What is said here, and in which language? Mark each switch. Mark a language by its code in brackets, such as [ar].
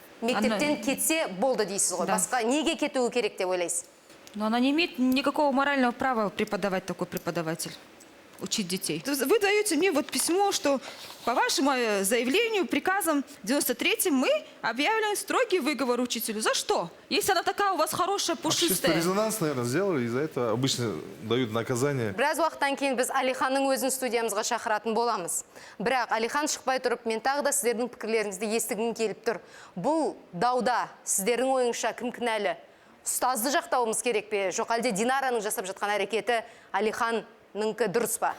[kk] Мектептен кетсе болды дейсіз ғой. Басқа неге кетуі керек деп ойлайсыз? [ru] Но она не имеет никакого морального права преподавать, такой преподаватель. Учить детей. Вы даете мне вот письмо, что по вашему заявлению, приказом 93-м мы объявляем строгий выговор учителю. За что? Если она такая у вас хорошая, пушистая. Общественный резонанс, наверное, сделали, из-за этого обычно дают наказание. [kk] Біраз уақыттан кейін біз Алиханның өзін студиямызға шақыратын боламыз. Бірақ Алихан шықпай тұрып, мен тағы да сіздердің пікірлеріңізді естігім келіп тұр. Бұл дауда сіздердің ойыңызша кім кінәлі? Ұстазды жақтауымыз керек пе? Жоқ әлде Динараның жасап жатқан әрекеті Алихан дұрыс па?